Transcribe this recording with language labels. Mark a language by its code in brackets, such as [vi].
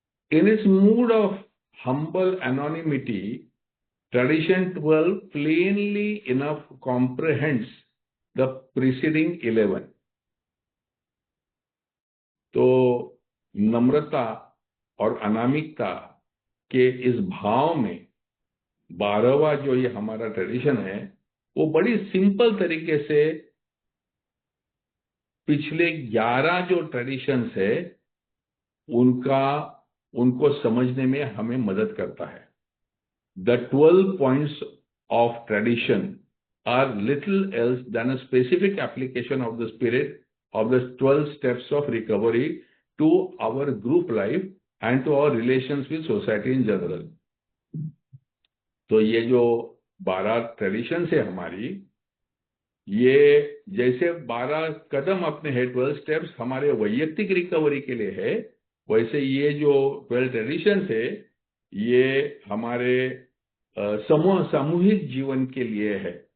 [en] In its mood of humble anonymity, tradition 12 plainly enough comprehends the preceding 11. [hi] तो नम्रता और अनामिकता के इस भाव में 12वां जो ये हमारा ट्रेडिशन है वो बड़ी सिंपल तरीके से पिछले 11 जो ट्रेडिशंस है उनको समझने में हमें मदद करता है। [en] The 12 points of tradition are little else than a specific application of the spirit of the 12 steps of recovery to our group life and to our relations with society in general. [hi] तो ये जो 12 tradition है हमारी, ये जैसे 12 कदम अपने है, 12 steps हमारे वैयक्तिक रिकवरी के लिए है, वैसे ये जो 12 ट्रेडिशन है ये हमारे सामूहिक जीवन के लिए है।